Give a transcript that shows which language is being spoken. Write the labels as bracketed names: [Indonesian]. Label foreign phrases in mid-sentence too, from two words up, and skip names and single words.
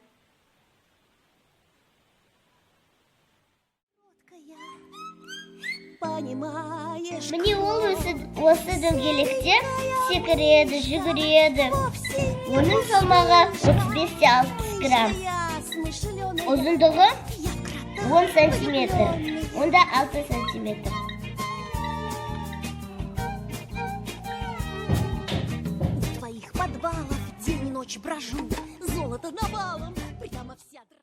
[Kazakh] Міне ол осы дөңгелекте секіреді, жүгіреді. Оның салмағы 35-60 грамм. Ұзындығы 10 сантиметр. Онда 6 сантиметр. [Russian] В твоих подвалах день и ночь брожу, золото навалом, прямо вся